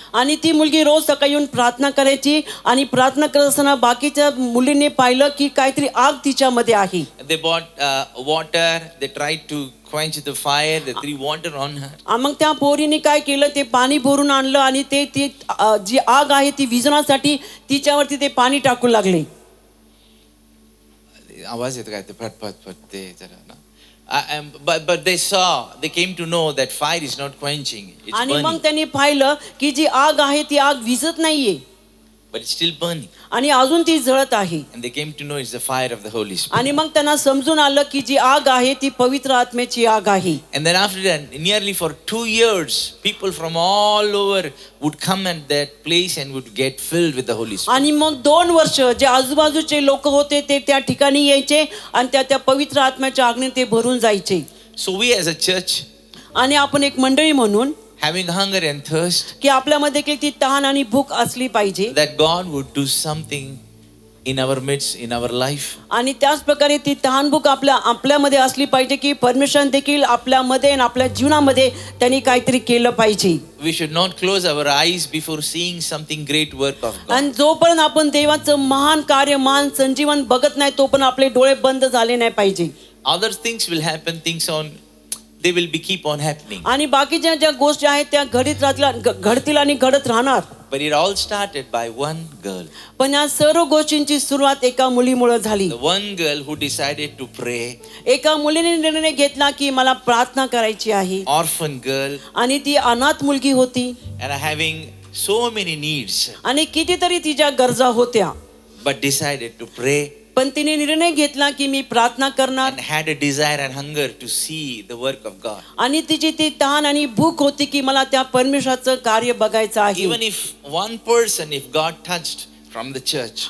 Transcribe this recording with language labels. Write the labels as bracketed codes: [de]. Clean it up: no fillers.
[mr] आणि ती मुलगी रोज सकाळी येऊन प्रार्थना करायची आणि प्रार्थना करत असताना बाकीच्या मुलींनी पाहिलं की काहीतरी आग तिच्यामध्ये आहे. [en] They bought water, they tried to quench the fire, they threw water on her. [mr] मग त्या पोरीने काय केलं, ते पाणी भरून आणलं आणि ती जी आग आहे ती विझवण्यासाठी तिच्यावरती ते पाणी टाकू लागले. आवाज येतो काय ते फट फट फट ते जरा ना. [en] But they came to know that fire is not quenching, it's [mr] आणि मग [en] burning. [mr] त्यांनी पाहिलं की जी आग आहे ती आग विझत नाहीये. [en] but it's still burning. [mr] आणि अजून ती जळत आहे. [en] And they came to know it's the fire of the Holy Spirit. [mr] आणि मग त्यांना समजून आलं की जी आग आहे ती पवित्र आत्म्याची आग आहे. [en] And then after that, nearly for 2 years, people from all over would come at that place and would get filled with the Holy Spirit. [mr] आणि मग 2 वर्ष जे आजूबाजूचे लोक होते ते त्या ठिकाणी यायचे आणि त्या पवित्र आत्म्याच्या आगने ते भरून जायचे. [en] So we as a church, [mr] आणि आपण एक मंडळी म्हणून [en] having hunger and thirst, [mr] की आपल्यामध्ये देखील ती तहान आणि भूक असली पाहिजे. [en] that God would do something in our midst, in our life. [mr] आणि त्याच प्रकारे ती तहान भूक आपल्यामध्ये असली पाहिजे की परमेश्वराने देखील आपल्यामध्ये आणि आपल्या जीवनामध्ये त्यांनी काहीतरी केलं पाहिजे. [en] We should not close our eyes before seeing something great work of God. [mr] आणि जोपर्यंत आपण देवाचं महान कार्य महान संजीवन बघत नाही तोपर्यंत आपले डोळे बंद झाले नाही पाहिजे. [en] Other things will happen, they will be keep on happening. [mr] आणि बाकीच्या ज्या गोष्टी आहेत त्या घडतील आणि घडत राहणार. [en] But it all started by one girl. [mr] पण या सर्व गोष्टींची सुरुवात एका मुलीमुळे झाली. [en] The one girl who decided to pray. [mr] एका मुलीने निर्णय घेतला की मला प्रार्थना करायची आहे. [en] Orphan girl. [mr] आणि ती अनाथ मुलगी होती. [en] And having so many needs. [mr] आणि कितीतरी तिच्या गरजा होत्या. [en] But decided to pray. [mr] पण तिने निर्णय घेतला की मी प्रार्थना करणार. [en] And had a desire and hunger to see the work of God. [mr] आणि तिची ती तहान आणि भूक होती की मला त्या परमेश्वराचं कार्य बघायचं आहे. [en] Even if one person, if God touched from the church.